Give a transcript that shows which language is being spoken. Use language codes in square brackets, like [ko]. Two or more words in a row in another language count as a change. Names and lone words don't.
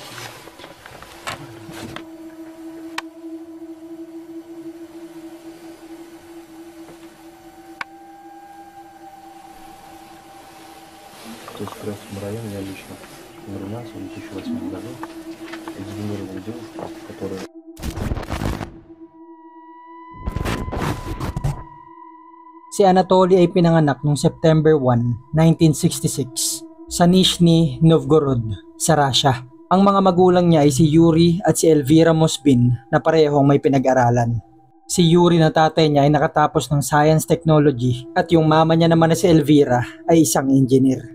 [ru] То есть в Крымском районе я лично умерла в 2008 году. Эксгумированная девушка, которая... [tl] Si Anatoly ay pinanganak noong September 1, 1966 sa Nizhny Novgorod sa Russia. Ang mga magulang niya ay si Yuri at si Elvira Moshbin na parehong may pinag-aralan. Si Yuri na tatay niya ay nakatapos ng [en] Science Technology [tl] at yung mama niya naman na si Elvira ay isang engineer.